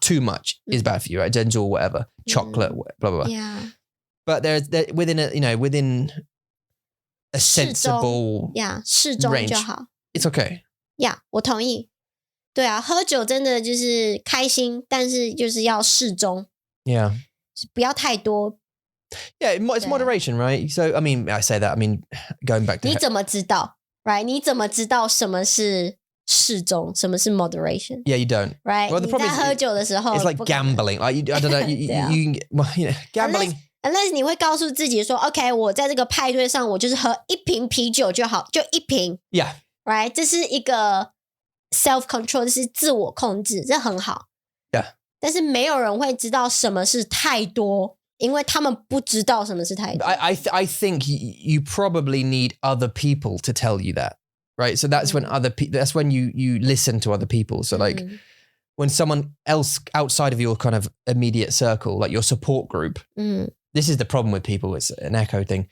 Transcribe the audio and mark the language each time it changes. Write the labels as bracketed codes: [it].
[en] too much is bad for you, right? 珍珠 whatever, chocolate, blah blah blah. Yeah. But there's within a sensible [zh] 适中就好。 [en] It's okay. [zh] Yeah, 我同意。对啊，喝酒真的就是开心，但是就是要适中。 [en] Yeah. [zh] 不要太多。 [en] Yeah, it's moderation, right? So, I mean, I say that. I mean, going back to [zh] 你怎么知道 right? 你怎么知道什么是适中，什么是 moderation? [en] Yeah, you don't. Right? Well, the problem [zh] 你在喝酒的时候 [en] it's like gambling. Like I don't know. You gambling. [zh] Unless 你会告诉自己说 OK 我在这个派对上我就是喝一瓶啤酒就好，就一瓶。 [en] Yeah. Right? [zh] 这是一个 self control， 这是自我控制，这很好。 [en] Yeah. [zh] 但是没有人会知道什么是太多，因为他们不知道什么是太多。 [en] I think you probably need other people to tell you that, right? So that's when that's when you listen to other people. So like when someone else outside of your kind of immediate circle, like your support group, this is the problem with people. It's an echo thing.